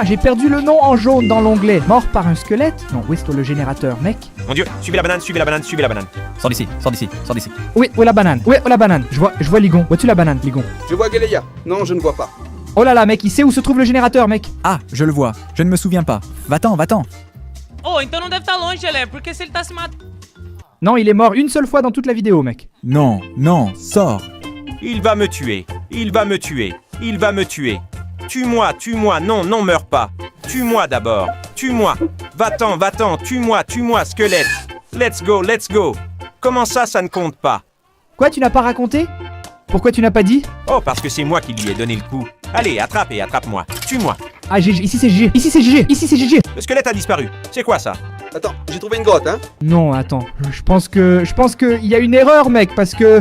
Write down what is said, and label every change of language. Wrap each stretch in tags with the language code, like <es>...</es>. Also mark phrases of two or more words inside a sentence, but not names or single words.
<fr>J'ai perdu le nom en jaune dans l'onglet. Mort par un squelette? Non, où est le générateur, mec? Mon dieu, suivez la banane. Sors d'ici. Où est la banane? Je vois Ligon. Vois-tu la banane, Ligon? Je vois Galeia. Non, je ne vois pas. Oh là là, mec, il sait où se trouve le générateur, mec. Ah, je le vois, je ne me souviens pas. Va-t'en.</fr> <pt>Oh, então não deve estar longe, Gelé, porque se ele tá se matando.</pt> <fr>Non, il est mort une seule fois dans toute la vidéo, mec. Non, sors. Il va me tuer. Tue-moi. Non, meurs pas. Tue-moi d'abord. Tue-moi. Va-t'en. Tue-moi, squelette.</fr> <en>Let's go.</en> <fr>Comment ça ne compte pas? Quoi, tu n'as pas raconté? Pourquoi tu n'as pas dit? Oh, parce que c'est moi qui lui ai donné le coup. Allez, attrape-moi. Tue-moi. Ah, GG, ici c'est GG. Le squelette a disparu. C'est quoi ça? Attends, j'ai trouvé une grotte, hein. Non, attends. Je pense que il y a une erreur, mec, parce que...</fr>